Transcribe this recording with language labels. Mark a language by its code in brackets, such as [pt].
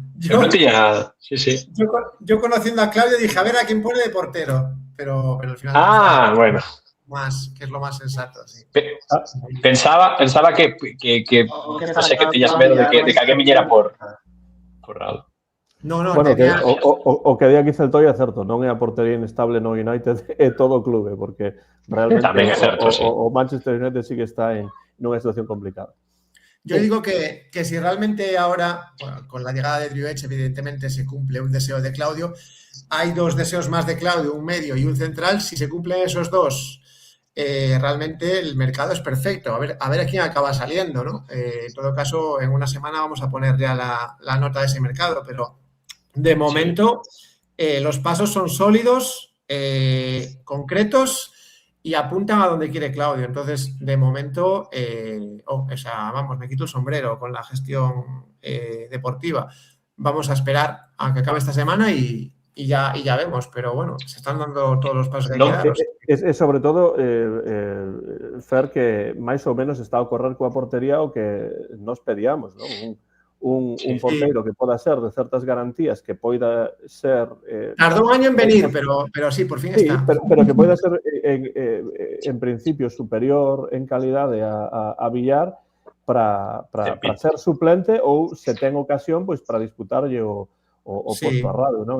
[es] yo no tenía... Sí. Yo conociendo a Claudio dije, a ver a quién pone de portero. Pero al final... bueno. Más, que es lo más sensato. Sí. Pensaba que no sé, que tenías medo de que alguén viñera por Rado. No, [gl] bueno, o que di aquí Celtoia é certo, non é a portería inestable no United, é todo o clube, porque realmente o Manchester United sí que está en unha situación complicada. [es] Yo digo que si realmente ahora, bueno, con la llegada de Driouech, evidentemente se cumple un deseo de Claudio, hay dos deseos más de Claudio, un medio y un central. Si se cumplen esos dos, realmente el mercado es perfecto. A ver a quién acaba saliendo, ¿no? En todo caso, en una semana vamos a poner ya la nota de ese mercado, pero de momento los pasos son sólidos, concretos y apuntan a donde quiere Claudio. Entonces, de momento, me quito el sombrero con la gestión deportiva. Vamos a esperar a que acabe esta semana y y ya vemos, pero bueno, se están dando todos los pasos que hay que dar. [gl] Es sobre todo, Fer, que máis ou menos está a ocorrer coa portería o que nos pedíamos, non? Un porteiro que poda ser de certas garantías, que poida ser... [es] Tardó un año en venir, pero sí, por fin está. [gl] Pero que poida ser, en principio, superior en calidade a Villar para ser suplente ou, se ten ocasión, pois para disputarlle o posto a Radu, non?